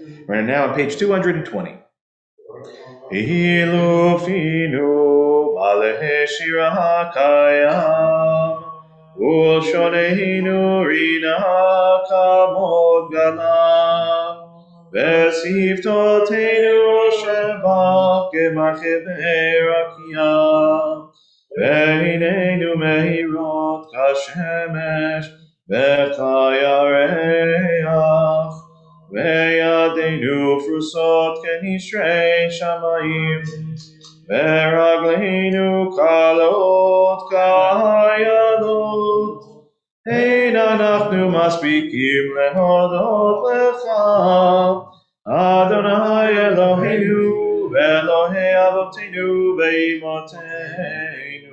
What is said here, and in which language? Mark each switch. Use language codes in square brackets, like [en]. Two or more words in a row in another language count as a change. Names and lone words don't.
[en] We're now on page 220. [he] אילו פינו מלא שירה כים ולשוננו רינה כהמון גליו ושפתותינו שבח כמרחבי רקיע ועינינו מאירות כשמש וכירח וידינו פרושות כנשרי שמים ורגלינו קלות כאילות אין אנחנו מספיקים להודות לך ה' אלהינו ואלהי אבותינו ואמותינו.